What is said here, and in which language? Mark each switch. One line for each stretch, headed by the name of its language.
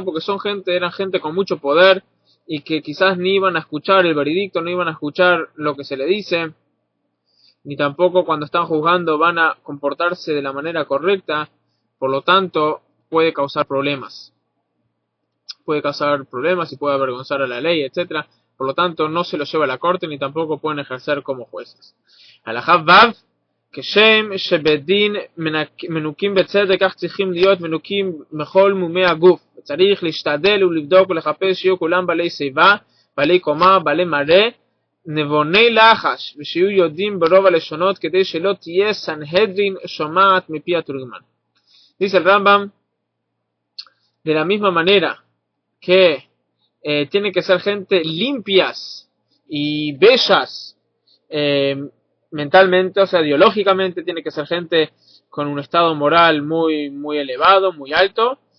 Spanish: Porque eran gente con mucho poder y que quizás ni iban a escuchar el veredicto, no iban a escuchar lo que se le dice, ni tampoco cuando están juzgando van a comportarse de la manera correcta. Por lo tanto, puede causar problemas. Puede causar problemas y puede avergonzar a la ley, etc. Por lo tanto, no se los lleva a la corte ni tampoco pueden ejercer como jueces.
Hebrew: Halajá Vav, כשם שבדין מנוקים בצדק, כך צריכים להיות מנוקים מכל מומי הגוף. צריך להשתדל ולבדוק ולחפש שיהיו כולם בעלי שיבה, בעלי קומה, בעלי מראה, נבוני לחש, ושיהיו יודעים ברוב הלשונות כדי שלא תהיה סנהדרין שומעת מפי התורגמן.
Spanish: Dice el Rambam, de la misma manera que tienen que ser gente limpias y bellas mentalmente, o sea, ideológicamente, tiene que ser gente con un estado moral muy, muy elevado, muy alto.